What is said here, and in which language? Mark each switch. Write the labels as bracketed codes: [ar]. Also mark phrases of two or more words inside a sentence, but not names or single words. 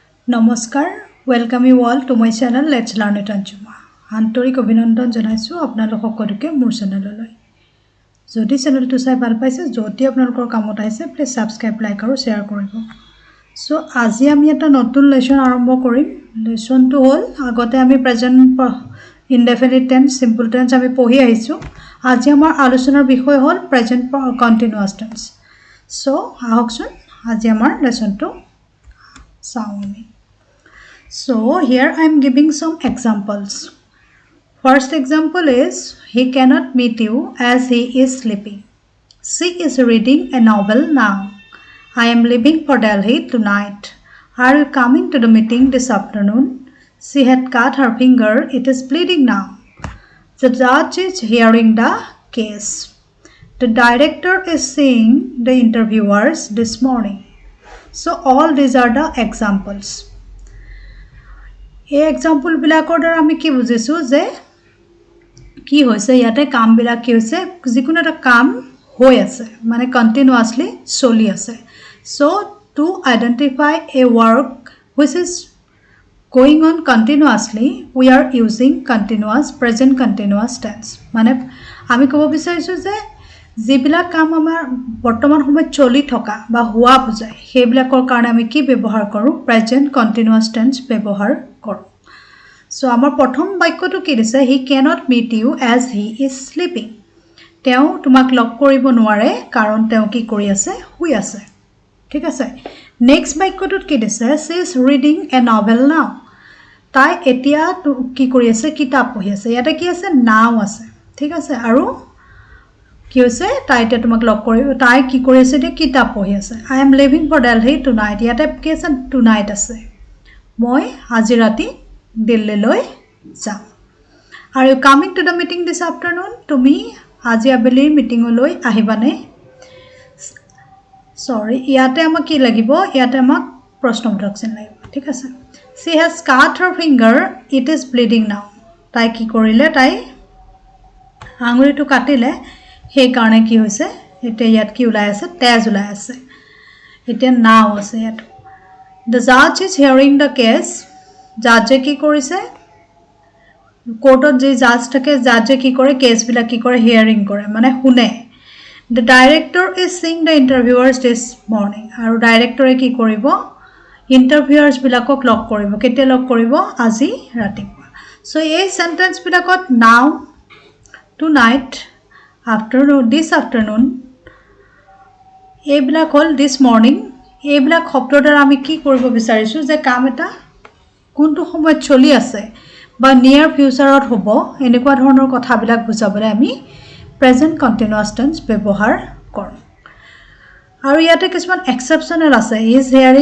[as] নমস্কাৰ [en] welcome you all to my channel let's learn it [as] অঞ্জুমা আন্তৰিক অভিনন্দন জনাইছো আপোনালোক সকলোকে মোৰ চেনেললৈ যদি চেনেলটো চাই ভাল পাইছে যদি আপোনালোকৰ কামত আহিছে প্লিজ সাবস্ক্ৰাইব লাইক আৰু শেয়াৰ কৰিব সো আজি আমি এটা নতুন লেসন আৰম্ভ কৰিম লেসনটো হ'ল আগতে আমি [en] present indefinite tense simple tense [as] আমি পঢ়ি আহিছো আজি আমাৰ আলোচনাৰ বিষয় হ'ল [en] present continuous tense [as] সো আহকচোন আজি আমাৰ লেসনটো চাওঁ আমি [en] So here I am giving some examples. First example is he cannot meet you as he is sleeping. She is reading a novel now. I am leaving for Delhi tonight. Are you coming to the meeting this afternoon? She had cut her finger. It is bleeding now. The judge is hearing the case. The director is seeing the interviewers this morning. So all these are the examples. [as] এই এক্সাম্পল বিলাকৰ দ্বাৰা আমি কি বুজিছো যে কি হৈছে ইয়াতে কাম বিলাক কি হৈছে যিকোনো এটা কাম হৈ আছে মানে কন্টিনিউয়াছলি চলি আছে [en] so to identify a work which is going on continuously we are using continuous present continuous tense [as] মানে আমি ক'ব বিচাৰিছো যে যিবিলাক কাম আমাৰ বৰ্তমান সময়ত চলি থকা বা হোৱা বুজায় সেইবিলাকৰ কাৰণে আমি কি ব্যৱহাৰ কৰো [en] present continuous tense [as] ব্যৱহাৰ কৰো সো আমাৰ প্ৰথম বাক্যটো কি দিছে [en] he cannot meet you as he is sleeping [as] তেওঁ তোমাক লগ কৰিব নোৱাৰে কাৰণ তেওঁ কি কৰি আছে শুই আছে ঠিক আছে নেক্সট বাক্যটোত কি দিছে [en] she is reading a novel now [as] তাই এতিয়া কি কৰি আছে কিতাপ পঢ়ি আছে ইয়াতে কি আছে নাও আছে ঠিক আছে আৰু কি হৈছে তাই এতিয়া তোমাক লগ কৰিব তাই কি কৰি আছে এতিয়া কিতাপ পঢ়ি আছে [en] I am leaving for Delhi tonight [as] ইয়াতে কি আছে tonight আছে মই আজি ৰাতি দিল্লীলৈ যাম [en] Are you coming to the meeting this afternoon [as] তুমি আজি আবেলি মিটিংলৈ আহিবানে সৰি ইয়াতে আমাক কি লাগিব ইয়াতে আমাক প্ৰশ্নবোধক চিন লাগিব ঠিক আছে [en] she has cut her finger it is bleeding now [as] তাই কি কৰিলে তাই আঙুলিটো কাটিলে সেই কাৰণে কি হৈছে এটা ইয়াত কি উলাই আছে তেজ উলাই আছে এটা নাও আছে ইয়াত [en] the judge is hearing the case [as] জাজে কি কৰিছে কোৰ্টত যে জাজ থাকে জাজে কি কৰে কেস বিলা কি কৰে হিয়াৰিং কৰে মানে শুনে [en] the director is seeing the interviewers this morning [as] আৰু ডাইৰেক্টৰে কি কৰিব ইন্টাৰভিউয়াৰ্স বিলাকক লগ কৰিব কেতে লগ কৰিব আজি ৰাতিপুৱা সো এই সেন্টেন্স বিলাকত [en] now tonight afternoon this afternoon [as] এইবিলাক হল [en] this morning [as] এইবিলাক শব্দৰ দ্বাৰা আমি কি কৰিব বিচাৰিছো যে কাম এটা কোনটো সময়ত চলি আছে বা [en] near futureত [as] হ'ব এনেকুৱা ধৰণৰ কথাবিলাক বুজাবলৈ আমি [en] present continuous tense [as] ব্যৱহাৰ কৰোঁ আৰু ইয়াতে কিছুমান এক্সেপচনেল আছে [en] is hearing